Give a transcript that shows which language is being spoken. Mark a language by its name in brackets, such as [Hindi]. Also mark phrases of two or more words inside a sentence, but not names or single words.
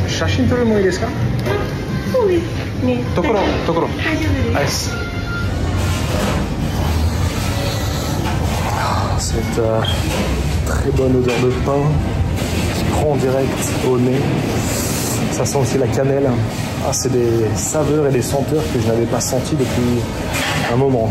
[Japanese] 写真撮るもいいですか？そうですね。ところ。大丈夫です。 [French] Cette très bonne odeur de pain qui prend direct au nez. Ça sent aussi la cannelle. Ah, c'est des saveurs et des senteurs que je n'avais pas senties depuis un moment.